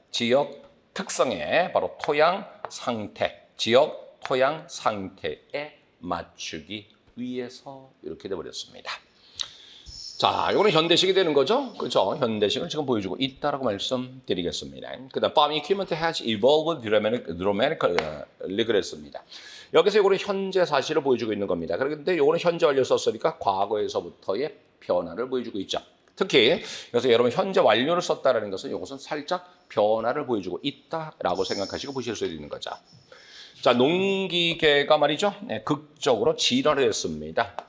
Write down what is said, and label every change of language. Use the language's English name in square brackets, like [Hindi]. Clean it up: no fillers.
[Korean] 지역 특성에 바로 토양 상태, 지역 토양 상태에 맞추기 위해서 이렇게 돼버렸습니다. 자, 이거는 현대식이 되는 거죠. 그렇죠? 현대식을 지금 보여주고 있다라고 말씀드리겠습니다. 그다음 [English] farm equipment has evolved dramatically [Korean] 그랬습니다. 여기서 이거는 현재 사실을 보여주고 있는 겁니다. 그런데 이거는 현재 완료 썼으니까 과거에서부터의 변화를 보여주고 있죠. 특히 그래서 여러분 현재 완료를 썼다라는 것은 이것은 살짝 변화를 보여주고 있다라고 생각하시고 보실 수 있는 거죠. 자, 농기계가 말이죠. 극적으로 진화를 했습니다.